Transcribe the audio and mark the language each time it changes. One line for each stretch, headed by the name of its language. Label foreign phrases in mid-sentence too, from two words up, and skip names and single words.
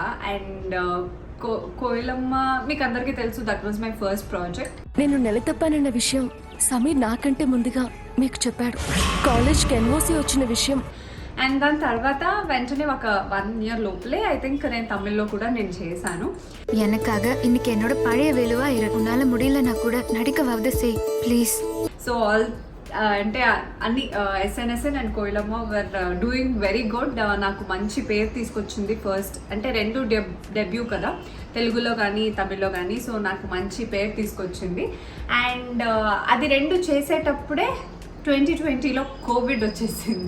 Telugu: అండ్ కోయిలమ్మ మీకు అందరికీ తెలుసు,
English: that was my first project.
Telugu: నేను నెల తప్పానన్న విషయం సమీర్ నాకంటే ముందుగా మీకు చెప్పాడు. కాలేజ్కి ఎన్ఓసి వచ్చిన విషయం. అండ్ దాని తర్వాత వెంటనే ఒక 1 year లోపలే
English: I think
Telugu: నేను తమిళ్లో కూడా నేను చేశాను.
Tamil: எனக்காக இன்னைக்கு என்னோட பழைய வேலுவா உன்னால முடியலன்னா கூட நடிக்க வாவது செய் ப்ளீஸ்.
Telugu: సో అంటే అన్ని ఎస్ఎన్ఎస్ఎన్ అండ్ కోయిలమ్మ
English: were doing very good.
Telugu: నాకు మంచి పేరు తీసుకొచ్చింది. ఫస్ట్ అంటే 2 డెబ్యూ కదా, తెలుగులో కానీ తమిళ్లో కానీ. సో నాకు మంచి పేరు తీసుకొచ్చింది. అండ్ అది 2 చేసేటప్పుడే 2020లో కోవిడ్ వచ్చేసింది.